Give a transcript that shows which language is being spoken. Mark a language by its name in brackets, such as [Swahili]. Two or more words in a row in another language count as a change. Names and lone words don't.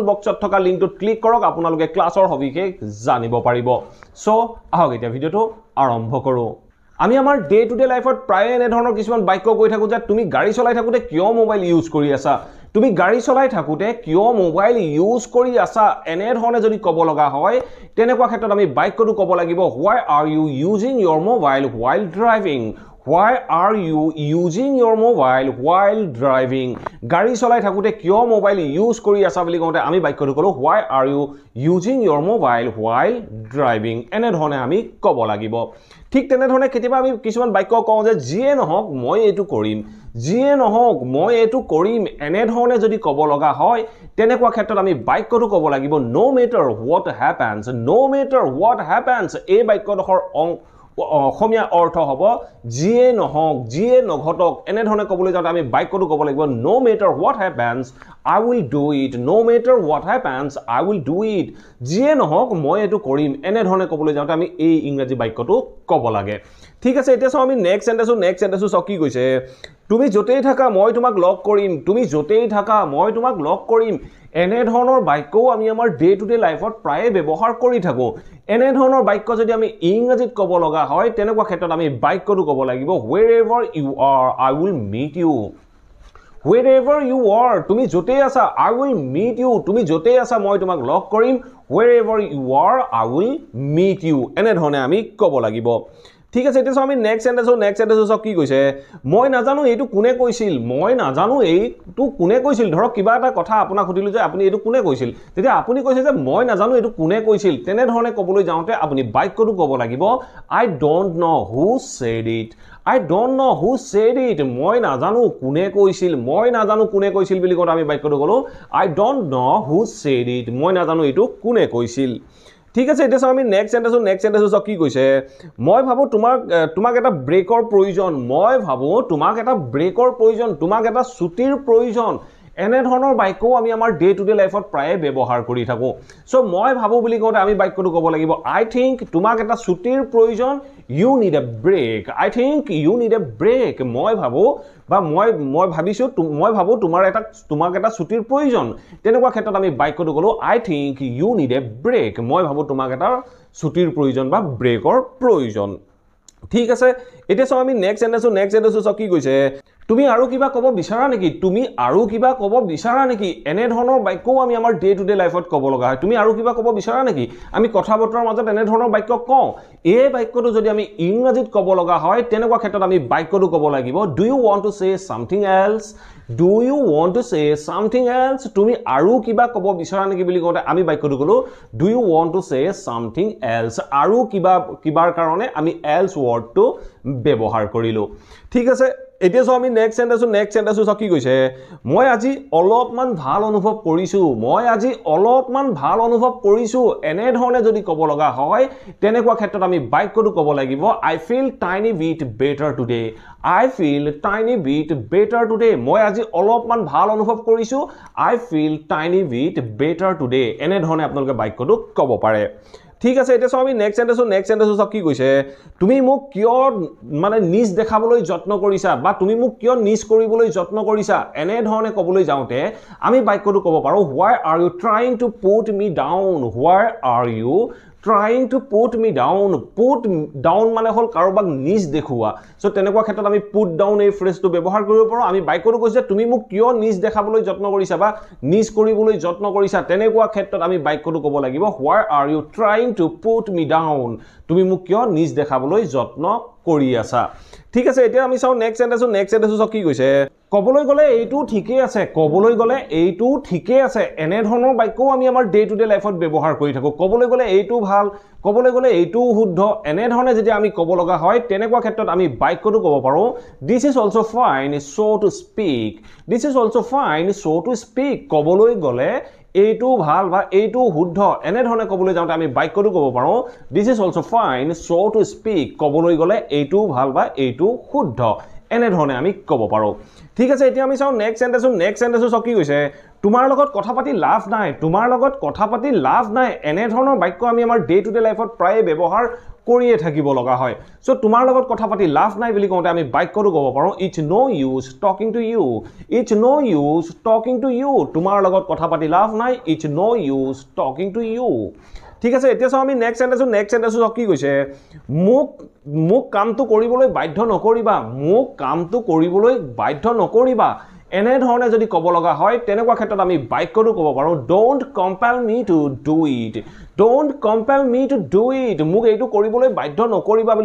[Assamese] বক্সত থকা লিংকটোত ক্লিক কৰক আপোনালোকে ক্লাছৰ সবিশেষ জানিব পাৰিব সো আহক এতিয়া ভিডিঅ'টো আৰম্ভ কৰো আমি আমাৰ [English] day to day life [Assamese] প্ৰায় এনে ধৰণৰ কিছুমান বাক্য কৈ থাকো যে তুমি গাড়ী চলাই থাকোতে কিয় [English] mobile use [Assamese] কৰি আছা তুমি গাড়ী চলাই থাকোতে কিয় [English] mobile use [Assamese] কৰি আছা এনে ধৰণে যদি ক'ব লগা হয় তেনেকুৱা ক্ষেত্ৰত আমি বাক্যটো ক'ব লাগিব [English] why are you using your mobile while driving why are you using your mobile while driving [Assamese] গাড়ী চলাই থাকোতে কিয় [English] mobile use [Assamese] কৰি আছা বুলি কওঁতে আমি বাক্যটো ক'লো [English] why are you using your mobile while driving [Assamese] এনে ধৰণে আমি ক'ব লাগিব ঠিক তেনে ধৰণে কেতিয়াবা আমি কিছুমান বাক্য কওঁ যে যিয়ে নহওক মই এটো কৰিম যিয়ে নহওক মই এটো কৰিম এনে ধৰণে যদি ক'ব লগা হয় তেনেকুৱা ক্ষেত্ৰত আমি বাক্যটো ক'ব লাগিব [English] no matter what happens [Assamese] এই বাক্যডখৰ অসমীয়া অৰ্থ হ'ব যিয়ে নহওক যিয়ে নঘটক এনে ধৰণে ক'বলৈ যাওঁতে আমি বাক্যটো ক'ব লাগিব [English] no matter what happens I will do it no matter what happens I will do it [Assamese] যিয়ে নহওক মই এটো কৰিম এনে ধৰণে ক'বলৈ যাওঁতে আমি এই ইংৰাজী বাক্যটো ক'ব লাগে ঠিক আছে এতিয়া চাও আমি [English] next sentence [Assamese] কি কৈছে তুমি যতেই থাকা মই তোমাক লগ কৰিম তুমি যতেই থাকা মই তোমাক লগ কৰিম এনে ধৰণৰ বাক্যও আমি আমাৰ [English] day to day life [Assamese] প্ৰায় ব্যৱহাৰ কৰি থাকো এনে ধৰণৰ বাক্য যদি আমি ইংৰাজীত ক'ব লগা হয় তেনেকুৱা ক্ষেত্ৰত আমি বাক্যটো ক'ব লাগিব [English] wherever you are I will meet you wherever you are [Assamese] তুমি যতেই আছা [English] I will meet you [Assamese] তুমি যতেই আছা মই তোমাক লগ কৰিম [English] wherever you are I will meet you [Assamese] এনে ধৰণে আমি ক'ব লাগিব ঠিক আছে এতিয়া আমি [English] next sentence [Assamese] কি কৈছে মই নাজানো এইটো কোনে কৈছিল মই নাজানো এইটো কোনে কৈছিল ধৰক কিবা এটা কথা আপোনাক সুধিলো যে আপুনি এইটো কোনে কৈছিল তেতিয়া আপুনি কৈছে যে মই নাজানো এইটো কোনে কৈছিল তেনে ধৰণে ক'বলৈ যাওঁতে আপুনি বাক্যটো ক'ব লাগিব [English] I don't know who said it I don't know who said it [Assamese] মই নাজানো কোনে কৈছিল বুলি কওঁতে আমি বাক্যটো ক'লো [English] I don't know who said it [Assamese] মই নাজানো এইটো কোনে কৈছিল ঠিক আছে এতিয়া আমি [English] next sentence [Assamese] কি কৈছে মই ভাবো তোমাক এটা ব্ৰেকৰ প্ৰয়োজন মই ভাবো তোমাক এটা ব্ৰেকৰ প্ৰয়োজন তোমাক এটা ছুটিৰ প্ৰয়োজন এনে ধৰণৰ বাক্যও আমি আমাৰ [English] day to day life [Assamese] প্ৰায় ব্যৱহাৰ কৰি থাকো সো মই ভাবো বুলি কওঁতে আমি বাক্যটো ক'ব লাগিব [English] I think [Assamese] তোমাক এটা ছুটিৰ প্ৰয়োজন [English] you need a break I think you need a break [Assamese] মই ভাবো বা মই ভাবো তোমাক এটা ছুটিৰ প্ৰয়োজন তেনেকুৱা ক্ষেত্ৰত আমি বাক্যটো ক'লো [English] I think you need a break [Assamese] মই ভাবো তোমাক এটা ছুটিৰ প্ৰয়োজন বা ব্ৰেকৰ প্ৰয়োজন ঠিক আছে এতিয়া চাও আমি [English] next sentence [Assamese] কি কৈছে তুমি আৰু কিবা ক'ব বিচাৰা নেকি এনে ধৰণৰ বাক্যও আমি আমাৰ [English] day to day life [Assamese] ক'ব লগা হয় তুমি আৰু কিবা ক'ব বিচাৰা নেকি আমি কথা বতৰাৰ মাজত এনে ধৰণৰ বাক্য কওঁ এই বাক্যটো যদি আমি ইংৰাজীত ক'ব লগা হয় তেনেকুৱা ক্ষেত্ৰত আমি বাক্যটো ক'ব লাগিব [English] do you want to say something else [Assamese] তুমি আৰু কিবা ক'ব বিচাৰা নেকি বুলি কওঁতে আমি বাক্যটো ক'লো [English] do you want to say something else [Assamese] আৰু কিবাৰ কাৰণে আমি [English] else word [Assamese] টো ব্যৱহাৰ কৰিলো ঠিক আছে এতিয়া আমি [English] next sentence [Assamese] কি কৈছে মই আজি অলপমান ভাল অনুভৱ কৰিছো এনে ধৰণে যদি ক'ব লগা হয় তেনেকুৱা ক্ষেত্ৰত আমি বাক্যটো ক'ব লাগিব [English] I feel tiny bit better today [Assamese] মই আজি অলপমান ভাল অনুভৱ কৰিছো [English] I feel tiny bit better today [Assamese] এনে ধৰণে আপোনালোকে বাক্যটো ক'ব পাৰে ঠিক আছে এটা আমি [English] next sentence [Assamese] কি কৈছে তুমি মোক কিয় মানে নিজ দেখাবলৈ যত্ন কৰিছা বা তুমি মোক কিয় নিজ কৰিবলৈ যত্ন কৰিছা এনে ধৰণে ক'বলৈ যাওঁতে আমি বাক্যটো ক'ব পাৰো [English] why are you trying to put me down why are you trying to put me down put down [Assamese] মানে হল কাৰোবাক নিজ দেখুৱা সো তেনেকুৱা ক্ষেত্ৰত আমি [English] put down [Assamese] এই ফ্ৰেজটো ব্যৱহাৰ কৰিব পাৰো আমি বাক্যটো কৈছে তুমি মোক কিয় নিজ দেখাবলৈ যত্ন কৰিছা বা নিজ কৰিবলৈ যত্ন কৰিছা তেনেকুৱা ক্ষেত্ৰত আমি বাক্যটো ক'ব লাগিব [English] why are you trying to put me down [Assamese] তুমি মোক কিয় নিজ দেখাবলৈ যত্ন কৰি আছা ঠিক আছে এতিয়া আমি চাও [English] next sentence [Assamese] কি কৈছে কবলৈ গলে এইটো ঠিকে আছে কবলৈ গলে এইটো ঠিকে আছে এনে ধৰণৰ বাক্য আমি আমাৰ [English] day to day life [Assamese] ব্যৱহাৰ কৰি থাকো কবলৈ গলে এইটো ভাল কবলৈ গলে এইটো শুদ্ধ এনে ধৰণে যদি আমি কব লগা হয় তেনেকুৱা ক্ষেত্ৰত আমি বাক্যটো কব পাৰো [English] this is also fine so to speak this is also fine so to speak [Assamese] কবলৈ গলে এইটো ভাল বা এইটো শুদ্ধ এনে ধৰণে কবলৈ যাওঁতে আমি বাক্যটো কব পাৰো [English] this is also fine so to speak [Assamese] কবলৈ গলে এইটো ভাল বা এইটো শুদ্ধ এনে ধৰণে আমি কব পাৰো ঠিক আছে এতিয়া আমি চাও [English] next sentence [Assamese] কি কৈছে তোমাৰ লগত কথা পাতি লাভ নাই এনে ধৰণৰ বাক্য আমি আমাৰ [English] day to day life [Assamese] প্ৰায় ব্যৱহাৰ কৰিয়ে থাকিব লগা হয় সো তোমাৰ লগত কথা পাতি লাভ নাই বুলি কওঁতে আমি বাক্যটো ক'ব পাৰো [English] it's no use talking to you [Assamese] তোমাৰ লগত কথা পাতি লাভ নাই [English] it's no use talking to you [Assamese] ঠিক আছে এতিয়া চাও আমি [English] next sentence [Assamese] কি কৈছে মোক কামটো কৰিবলৈ বাধ্য নকৰিবা এনে ধৰণে যদি ক'ব লগা হয় তেনেকুৱা ক্ষেত্ৰত আমি বাক্যটো ক'ব পাৰো [English] don't compel me to do it [Assamese] মোক এইটো কৰিবলৈ বাধ্য নকৰিবা বুলি